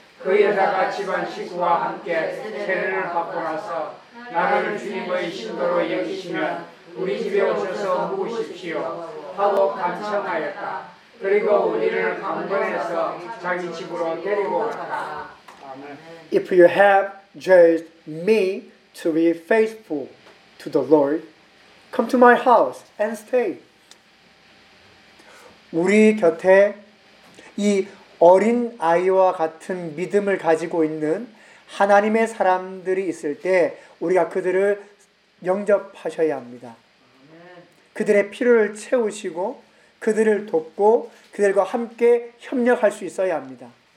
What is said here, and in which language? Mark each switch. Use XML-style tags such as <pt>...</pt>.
<ko>그 여자가 집안 식구와 함께 세례를 받고 나서 나를 주님의 신도로 여기시면 우리 집에 오셔서 묵으십시오 하고 간청하였다. 그리고 우리를 강변에서 자기 집으로 데리고 갔다.</ko> <en>If you have judged me to be faithful to the Lord, come to my house and stay.</en> <ko>우리 곁에 이 어린 아이와 같은 믿음을 가지고 있는 하나님의 사람들이 있을 때 우리가 그들을 영접하셔야 합니다. 그들의 필요를 채우시고 그들을 돕고 그들과 함께 협력할 수 있어야 합니다.</ko>